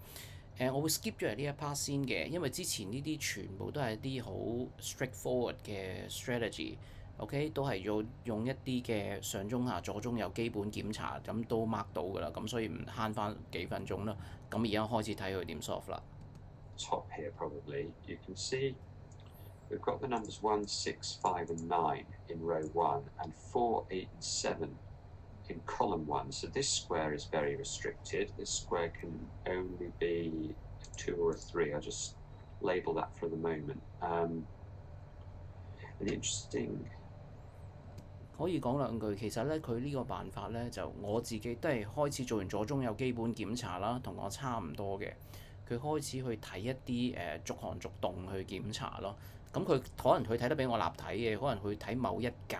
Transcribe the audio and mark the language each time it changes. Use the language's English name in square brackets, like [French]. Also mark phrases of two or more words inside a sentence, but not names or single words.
[Cantonese] 我會 skip 咗嚟呢一 part 先嘅，因為之前呢啲全部都係啲好 straightforward 嘅 strategy，OK， 都係要用一啲嘅上中下左中右基本檢查，咁都 mark 到㗎啦，咁所以唔慳翻幾分鐘啦。咁而家開始睇佢點 solve 啦。 [English] Top here probably you can see we've got the numbers 1, 6, 5, and 9 in row 1, and 4, 8, and 7. In column 1, so this square is very restricted. This square can only be a 2 or a 3. I'll just label that for the moment. And interesting. [Cantonese] 可以講兩句，其實咧佢呢個辦法咧就我自己都係開始做完左中右基本檢查啦，同我差唔多嘅。佢開始去睇一啲逐行逐棟去檢查咯。咁佢可能佢睇得比我立體嘅，可能佢睇某一格。